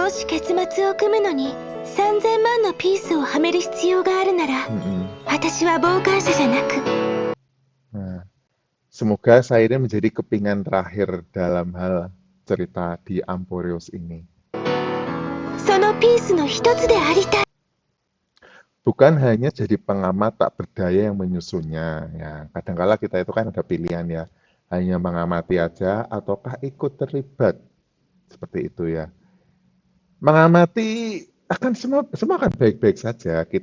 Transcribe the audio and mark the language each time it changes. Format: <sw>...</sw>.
<ja>もし結末を組むのに3000万のピースをはめる必要があるなら、 Mm-mm. 私は傍観者じゃなく、</ja> <id>Nah, semoga Siren menjadi kepingan terakhir dalam hal cerita di Amporeos ini.</id> <ja>そのピースの一つでありたい。</ja> <id>Bukan hanya jadi pengamat tak berdaya yang menyusunnya. Ya, kadangkala kita itu kan ada pilihan ya, hanya mengamati aja ataukah ikut terlibat seperti itu ya. Mengamati akan semua akan baik-baik saja.</id>